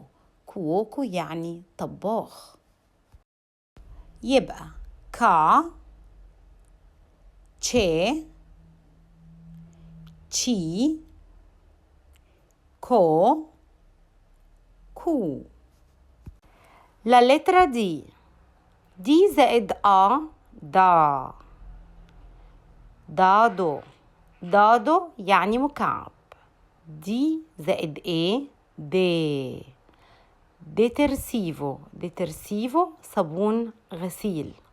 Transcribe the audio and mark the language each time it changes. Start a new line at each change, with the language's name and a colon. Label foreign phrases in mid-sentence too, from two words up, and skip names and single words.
Arabic: كووكو يعني طباخ. يبقى كا، تشي، تشي، كو، كو.
Italian: La lettera D.
Arabic: D زائد A دا. دادو. دادو يعني مكعب. دي زائد A دي. ديترسيفو. ديترسيفو صابون غسيل.